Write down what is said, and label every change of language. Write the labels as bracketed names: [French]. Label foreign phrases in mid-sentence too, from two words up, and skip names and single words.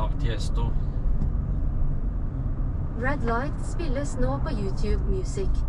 [Norwegian] Tiesto. Red Light spilles nå på YouTube Music.